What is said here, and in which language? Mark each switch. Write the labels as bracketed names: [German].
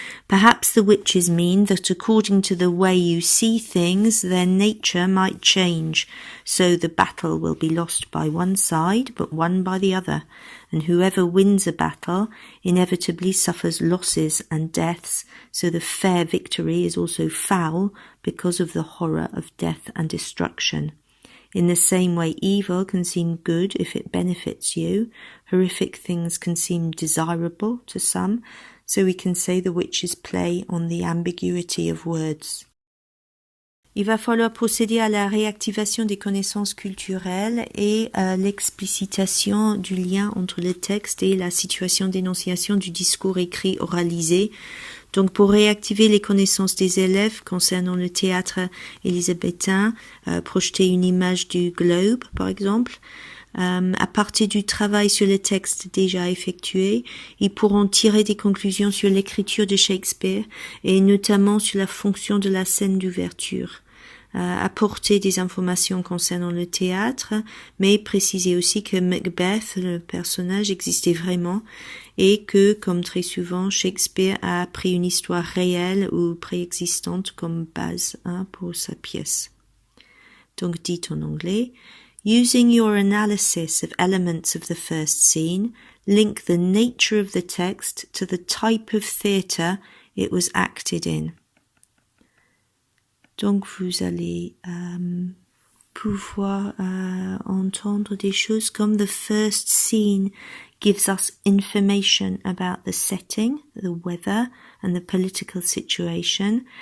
[English] Perhaps the witches mean that according to the way you see things, their nature might change, so the battle will be lost by one side, but won by the other, and whoever wins a battle inevitably suffers losses and deaths, so the fair victory is also foul because of the horror of death and destruction. In the same way, evil can seem good if it benefits you. Horrific things can seem desirable to some. So we can say the witches play on the ambiguity of words. [French] Il va falloir procéder à la réactivation des connaissances culturelles et à l'explicitation du lien entre le texte et la situation d'énonciation du discours écrit oralisé. Donc, pour réactiver les connaissances des élèves concernant le théâtre élisabétain, projeter une image du globe, par exemple, à partir du travail sur le texte déjà effectué, ils pourront tirer des conclusions sur l'écriture de Shakespeare et notamment sur la fonction de la scène d'ouverture. Apporter des informations concernant le théâtre, mais préciser aussi que Macbeth, le personnage, existait vraiment et que, comme très souvent, Shakespeare a pris une histoire réelle ou préexistante comme base pour sa pièce. Donc, dit en anglais, [English] using your analysis of elements of the first scene, link the nature of the text to the type of theatre it was acted in. [French] Donc, vous allez pouvoir entendre des choses comme [English] the first scene gives us information about the setting, the weather, and the political situation.